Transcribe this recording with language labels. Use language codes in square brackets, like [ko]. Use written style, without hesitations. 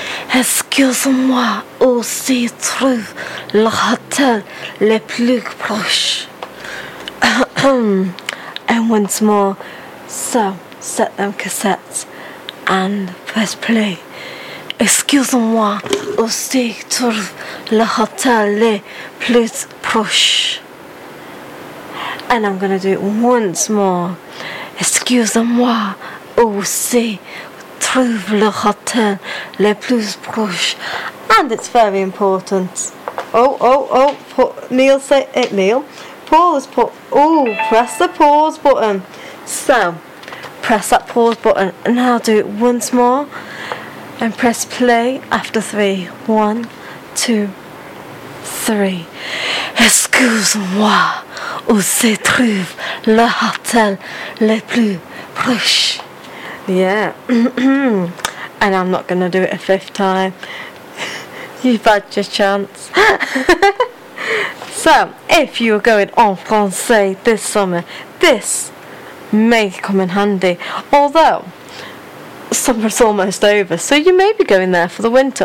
[fr] Excuse-moi, où se trouve le hôtel le plus proche? [en] And once more, so set them cassettes and press play. [fr] Excuse-moi, où se trouve le hôtel le plus proche? [en] And I'm going to do it once more. [fr] Excuse-moi, où se trouve le hôtel le plus proche? [en] And it's very important. Paul has put... press the pause button. So, press that pause button. And I'll do it once more. And press play after three. One, two, three. [fr] Excuse-moi. Où se trouve le hôtel le plus proche? [en] Yeah. And I'm not going to do it a fifth time. You've had your chance. So, if you're going [fr] en français [en] this summer, this may come in handy. Although, summer's almost over, so you may be going there for the winter.